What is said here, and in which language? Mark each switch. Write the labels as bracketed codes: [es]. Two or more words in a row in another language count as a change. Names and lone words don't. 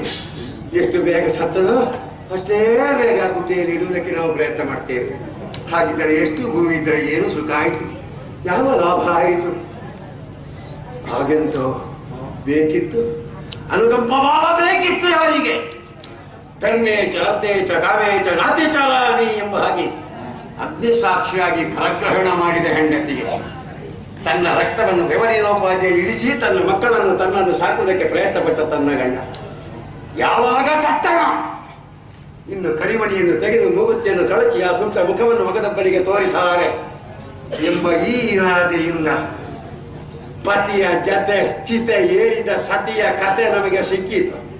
[kn] ಎಷ್ಟು ಬೇಗ ಸತ್ತದೋ ಅಷ್ಟೇ ಬೇಗ ಗುಡ್ಡೆಯಲ್ಲಿ ಇಡುವುದಕ್ಕೆ ನಾವು ಪ್ರಯತ್ನ ಮಾಡ್ತೇವೆ. ಹಾಗಿದ್ದರೆ ಎಷ್ಟು ಭೂಮಿ ಇದ್ದರೆ ಏನು ಸುಖ ಆಯಿತು, ಯಾವ ಲಾಭ ಆಯಿತು? ಹಾಗೆಂತೋ ಬೇಕಿತ್ತು, ಅನುಕಂಪ ಬೇಕಿತ್ತು ಯಾರಿಗೆ? [sa] ಧರ್ಮೇ ಚ ಅರ್ಥೇ ಚ ಕಾಮೇ ಚ ನಾತೆ ಚಾಲಾಮಿ [kn] ಎಂಬ ಹಾಗೆ ಅಗ್ನಿ ಸಾಕ್ಷಿಯಾಗಿ ಕರಗ್ರಹಣ ಮಾಡಿದ ಹೆಂಡತಿಗೆ ತನ್ನ ರಕ್ತವನ್ನು ಬೆವರಿನೋಪಾದಿಯಲ್ಲಿ ಇಳಿಸಿ ತನ್ನ ಮಕ್ಕಳನ್ನು ತನ್ನನ್ನು ಸಾಕುವುದಕ್ಕೆ ಪ್ರಯತ್ನ ಪಟ್ಟ ತನ್ನ ಗಂಡ ಯಾವಾಗ ಸತ್ತನ, ಇನ್ನು ಕರಿಮಣಿಯನ್ನು ತೆಗೆದು ಮೂಗುತಿಯನ್ನು ಕಳಚಿ ಆ ಸುಟ್ಟ ಮುಖವನ್ನು ಮಗದಬ್ಬನಿಗೆ ತೋರಿಸಾರೆ ಎಂಬ ಈ ಇರಾದೆಯಿಂದ ಪತಿಯ ಜತೆ ಚಿತೆ ಏರಿದ ಸತಿಯ ಕತೆ ನಮಗೆ ಸಿಕ್ಕಿತು.